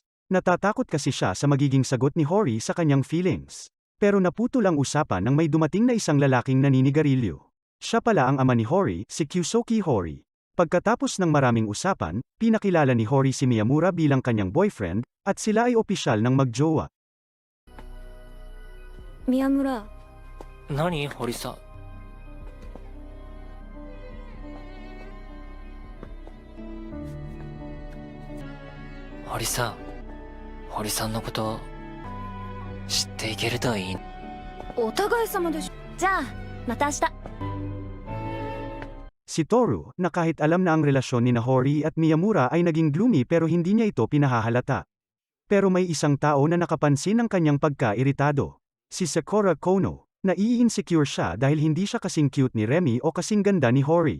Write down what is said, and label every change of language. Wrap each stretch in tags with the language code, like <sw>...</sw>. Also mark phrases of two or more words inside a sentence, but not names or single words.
<tl>Natatakot kasi siya sa magiging sagot ni Hori sa kanyang feelings. Pero naputol ang usapan nang may dumating na isang lalaking naninigarilyo. Siya pala ang ama ni Hori, si Kyusoki Hori. Pagkatapos ng maraming usapan, pinakilala ni Hori si Miyamura bilang kanyang boyfriend, at sila ay opisyal ng magjowa.</tl> <ja>宮村、何堀さん。堀さん。堀さんのこと知っていけるといい。お互い様でしょ。じゃあまた明日。</ja> <tl>Si Toru, na kahit alam na ang relasyon ni Hori at Miyamura ay naging gloomy pero hindi niya ito pinahahalata. Pero may isang tao na nakapansin ng kanyang pagka-iritado. Si Sakura Kono. Nai-insecure siya dahil hindi siya kasing cute ni Remy o kasing ganda ni Hori.</tl>